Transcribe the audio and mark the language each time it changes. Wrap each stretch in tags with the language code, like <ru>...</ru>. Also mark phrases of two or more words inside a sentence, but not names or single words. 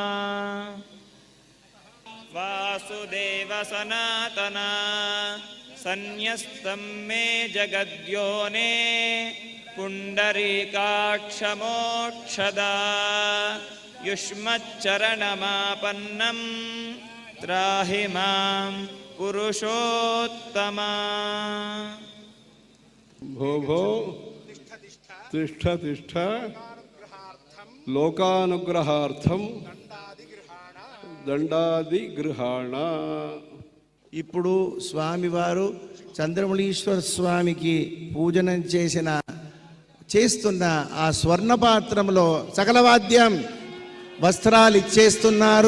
<sa>वासुदेव सनातना सन्न्यस्तं मे जगद्योने पुण्डरीकाक्षमोक्षदा युष्मच्चरणमापन्नं त्राहि मां पुरुषोत्तमा। भो भो तिष्ठ तिष्ठ लोकानुग्रहार्थं దండాదిగృహాణ.</sa> <te>ఇప్పుడు స్వామివారు చంద్రమౌళీశ్వర స్వామికి పూజనం చేస్తున్న ఆ స్వర్ణ పాత్రంలో సకల వాద్యం వస్త్రాలు ఇచ్చేస్తున్నారు.</te>